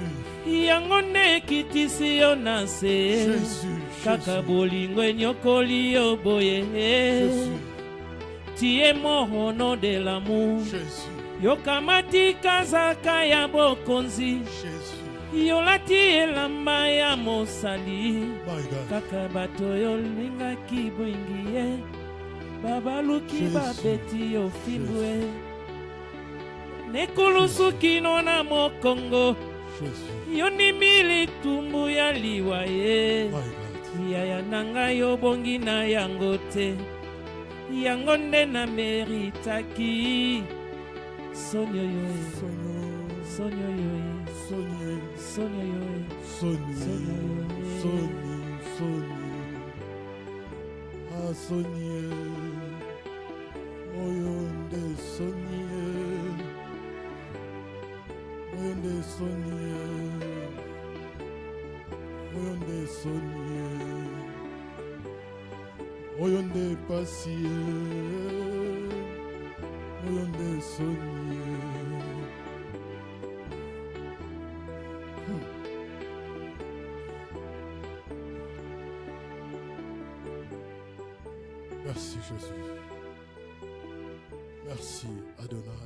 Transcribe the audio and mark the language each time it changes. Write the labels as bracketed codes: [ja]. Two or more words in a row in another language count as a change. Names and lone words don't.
[ln] yango nde ekitisi yo na se kaka bolingo enyokoli yo boye tie mohono [fr] de l'amour [ln] yokamati kazaka ya bokonzi yolati elamba ya mosali kaka bato yolingaki bwingi ye babaluki babeti yo fimbwe nekulusuki no na mokongo yonimi litumbu ya liwa ye yaya nanga yo bongi na yango te yango nde na meritaki sonyo yo sonyo yo sonyo yo Sonye, oyonde sonye, oyonde sonye, oyonde sonye, oyonde pasiye, oyonde sonye. [fr] Merci Jésus. Merci Adonai.